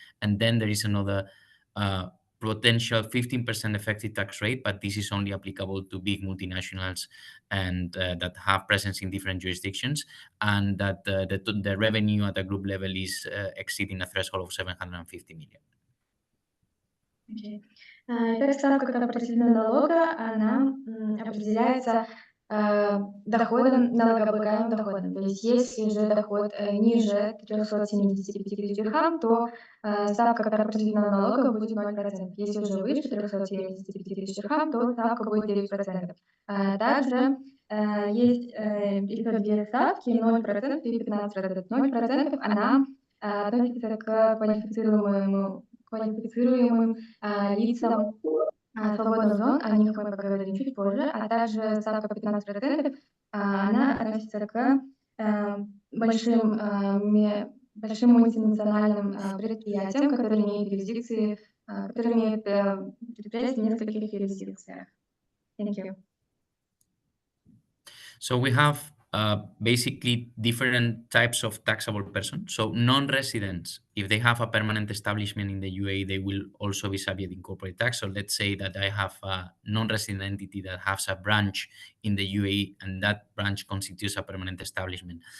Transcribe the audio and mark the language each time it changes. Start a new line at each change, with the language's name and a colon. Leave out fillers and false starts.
English: And then there is another potential 15% effective tax rate, but this is only applicable to big multinationals and that have presence in different jurisdictions, and that the revenue at the group level is exceeding a threshold of 750 million. Okay.
Russian: Итак, ставка корпоративного налога, она определяется доходом, налогооблагаемым доходом. То есть если же доход ниже 375 тысяч дирхам, то ставка корпоративного налога будет 0%. Если уже выше 375 тысяч дирхам, то ставка будет 9%. Также есть еще две ставки, 0% и 15%. 0% она относится к квалифицируемым лицам свободных зон, о них мы поговорим чуть позже, а также ставка 15%, она относится к большим мультинациональным предприятиям, которые имеют юрисдикции, которые имеют предприятия в нескольких юрисдикциях.
English: Thank you. So we have basically different types of taxable persons. So non-residents, if they have a permanent establishment in the UAE, they will also be subject to corporate tax. So let's say that I have a non-resident entity that has a branch in the UAE, and that branch constitutes a permanent establishment.